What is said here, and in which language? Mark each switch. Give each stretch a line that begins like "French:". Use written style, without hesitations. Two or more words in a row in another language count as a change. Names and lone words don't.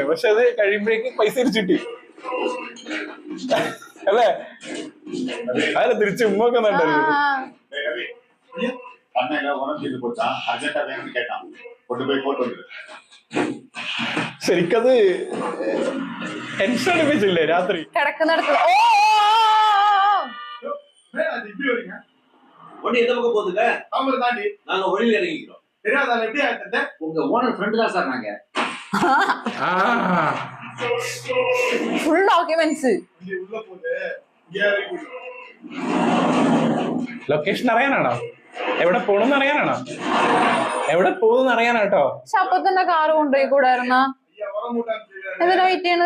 Malayalam: പക്ഷെ അത് കഴിയുമ്പോഴേക്ക് പൈസ തിരിച്ചിട്ടി അല്ലേ? അതല്ല തിരിച്ച് ഉമ്മൊക്കെ ശരിക്കത് ടെൻഷൻ അടിപ്പിച്ചില്ലേ രാത്രി കിടക്കുന്നിടത്ത്.
Tamil: வண்டி எந்த பக்கம் போகுதுங்க? தாண்டி நாங்க வழியில இறங்கிக்கிறோம். தெரியாதால எப்படி ஆயிட்டது? உங்க
English: owner friend
Tamil: தான் சார் நாங்க.
English: full documents.
Malayalam: ഉള്ള പോലെ ലൊക്കേഷൻ അറിയാനാണോ? എവിടെ പോണെന്ന് അറിയാനാണോ? എവിടെ പോകുന്ന അറിയാനാട്ടോ. ശപ്പത്തിന്റെ കാറ് കൊണ്ടുപോയി കൂടായിരുന്ന എന്തിനാ വെയിറ്റ് ചെയ്യണത്?